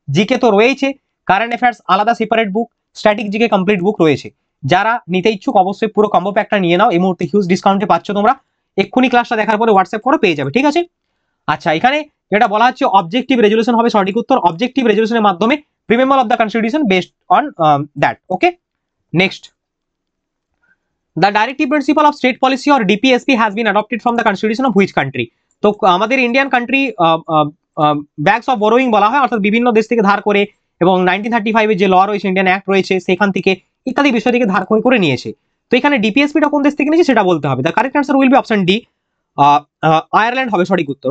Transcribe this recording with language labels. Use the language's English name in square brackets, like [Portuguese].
[Bangla] GK তো রয়েছে, current affairs আলাদা সেপারেট বুক, স্ট্যাটিক জিকে কমপ্লিট বুক রয়েছে। যারা নিতে ইচ্ছুক অবশ্যই পুরো কম্বো প্যাকটা নিয়ে নাও, এই মুহূর্তে হিউজ ডিসকাউন্টে পাচ্ছ তোমরা। এক্ষুনি ক্লাসটা দেখার পরে হোয়াটসঅ্যাপ করে পেয়ে যাবে, ঠিক আছে। আচ্ছা, এখানে যেটা বলা হচ্ছে অবজেক্টিভ রেজলিউশন হবে সঠিক উত্তর। অবজেক্টিভ রেজলিউশনের মাধ্যমে [English] Preamble of the constitution based on that. Okay, next, the directive principle of state policy or DPSP has been adopted from the constitution of which country? [Bangla] তো আমাদের ইন্ডিয়ান কান্ট্রি [English] bags of borrowing [Bangla] বলা হয়, অর্থাৎ বিভিন্ন দেশ থেকে ধার করে, এবং 1935 এর যে ল রয়েছে, ইন্ডিয়ান অ্যাক্ট রয়েছে, সেখান থেকে ইত্যাদি বিষয় থেকে ধার করে নিয়েছে। তো এখানে ডিপিএসপিটা কোন দেশ থেকে নিয়েছে সেটা বলতে হবে। [English] the correct answer will be option D, [Bangla] Ireland হবে সঠিক উত্তর।